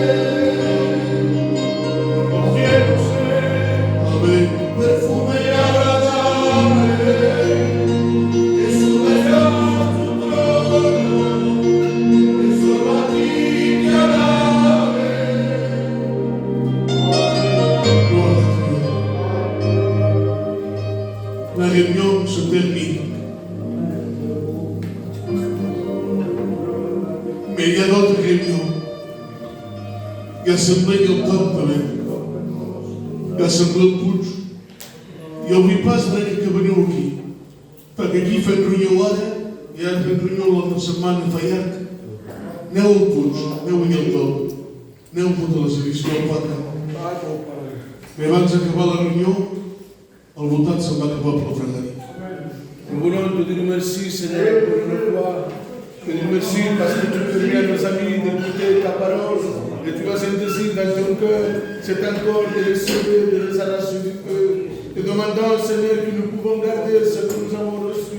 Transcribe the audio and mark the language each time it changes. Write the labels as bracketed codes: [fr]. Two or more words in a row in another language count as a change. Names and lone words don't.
[es] Yo quiero ser perfume agradable, perfume a tu trono, que solo a ti te agrade. [fr] La réunion se termine. Mais il y a d'autres réunions. Il y a l'Assemblée du Temple. Il y a l'Assemblée de Puig. Et n'oublie pas ce que [ca] veniu aquí. Perquè aquí fem reunió ara, i ara fem reunió la setmana fa llarg. Aneu al Puig, aneu a Llentom, aneu a tota la servició al Pata. Mais abans d'acabar la reunió, al voltant se'n va acabar per la Frederic. [fr] Nous voulons te dire merci, Seigneur, pour une fois. Te dire merci parce que tu permets à nos amis d'écouter ta parole et tu as un désir dans ton cœur. C'est encore de les sauver, de les arracher du feu. Te demandant, Seigneur, que nous pouvons garder ce que nous avons reçu.